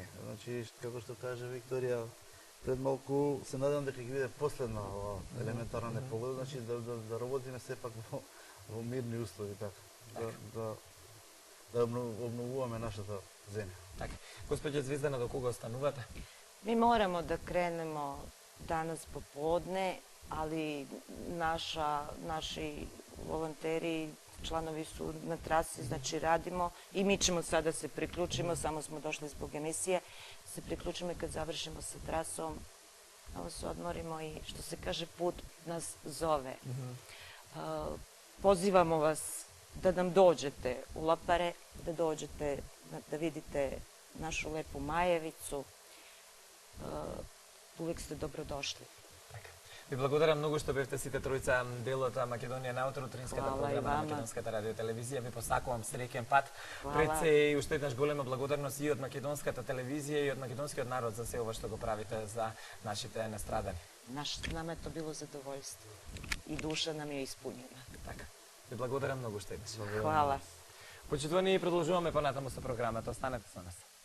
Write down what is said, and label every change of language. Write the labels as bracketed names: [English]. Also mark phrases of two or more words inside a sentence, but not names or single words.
[Macedonian] Значи како што каже Викторија, пред малку се надевам дека ќе биде последна ова елементарна непогода, значи да работиме сепак во мирни услови така. Да обновуваме нашата земја. Така. Госпоđa Звездана, до кога останувате? [Serbian] Mi moramo da krenemo danas popodne, ali naši volonteri, članovi su na trasi, znači radimo i mi ćemo sada se priključimo, samo smo došli zbog emisije, se priključimo i kad završimo sa trasom, malo se odmorimo i što se kaže put nas zove. Pozivamo vas da nam dođete u Lopare, da dođete da vidite našu lepu Majevicu. Uvek ste dobrodošli. [Macedonian] Така. Ви благодарам многу што бевте сите тројца дел од Македонија на утро, утринската [Serbian] Хвала и [Macedonian] програма на [Serbian] вама. [Macedonian] Македонската радиотелевизија. Ви посакувам среќен пат. [Serbian] Хвала. [Macedonian] Пред се и уште еднаш голема благодарност и од Македонската телевизија и од македонскиот народ за се ова што го правите за нашите настрадани. [Serbian] Nama je to bilo zadovoljstvo i duša nam je ispunjena. [Macedonian] Така. Ви благодарам многу што еднаш. [Serbian] Hvala. [Macedonian] Почитувани, продолжуваме понатаму со програмата. Останете со нас.